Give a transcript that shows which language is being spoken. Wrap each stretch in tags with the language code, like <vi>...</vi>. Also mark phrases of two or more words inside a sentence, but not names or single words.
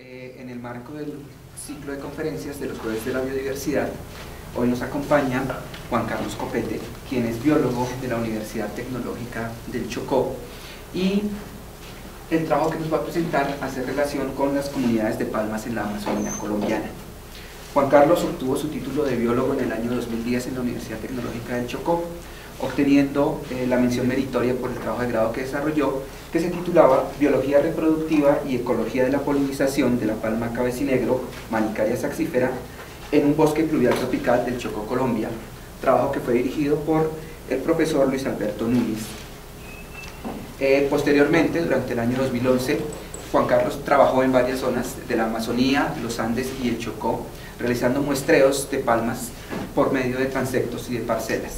<es>En el marco del ciclo de conferencias de los Jueves de la Biodiversidad, hoy nos acompaña Juan Carlos Copete, quien es biólogo de la Universidad Tecnológica del Chocó, y el trabajo que nos va a presentar hace relación con las comunidades de palmas en la Amazonía colombiana. Juan Carlos obtuvo su título de biólogo en el año 2010 en la Universidad Tecnológica del Chocó, obteniendo la mención meritoria por el trabajo de grado que desarrolló, que se titulaba Biología reproductiva y ecología de la polinización de la palma cabecinegro, Manicaria saxifera, en un bosque pluvial tropical del Chocó, Colombia, trabajo que fue dirigido por el profesor Luis Alberto Núñez. Posteriormente, durante el año 2011, Juan Carlos trabajó en varias zonas de la Amazonía, los Andes y el Chocó, realizando muestreos de palmas por medio de transectos y de parcelas.</es>